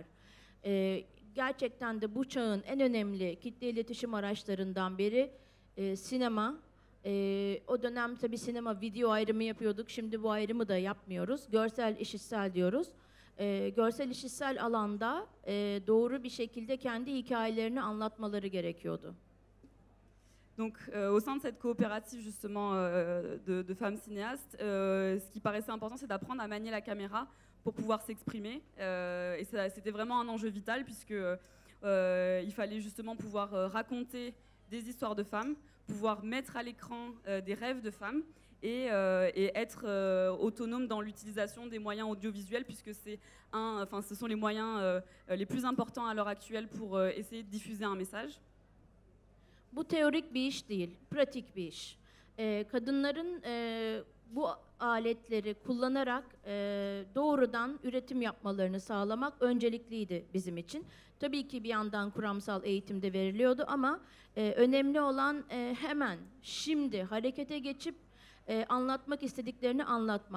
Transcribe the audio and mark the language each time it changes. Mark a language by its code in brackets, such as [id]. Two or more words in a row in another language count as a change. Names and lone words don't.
[tr] Gerçekten de bu çağın en önemli kitle iletişim araçlarından biri sinema. O dönem tabii sinema video ayrımı yapıyorduk. Şimdi bu ayrımı da yapmıyoruz. Görsel işitsel diyoruz. Görsel işitsel alanda doğru bir şekilde kendi hikayelerini anlatmaları gerekiyordu. [fr] Donc, au sein de cette coopérative justement de femmes cinéastes, ce qui paraissait important, c'est d'apprendre à manier la caméra pour pouvoir s'exprimer. Et c'était vraiment un enjeu vital puisque il fallait justement pouvoir raconter des histoires de femmes, pouvoir mettre à l'écran des rêves de femmes et être autonome dans l'utilisation des moyens audiovisuels puisque ce sont les moyens les plus importants à l'heure actuelle pour essayer de diffuser un message. [tr] Bu teorik bir iş değil, pratik bir iş. Kadınların bu aletleri kullanarak doğrudan üretim yapmalarını sağlamak öncelikliydi bizim için. Tabii ki bir yandan kuramsal eğitim de veriliyordu ama önemli olan hemen şimdi harekete geçip anlatmak istediklerini anlatmak.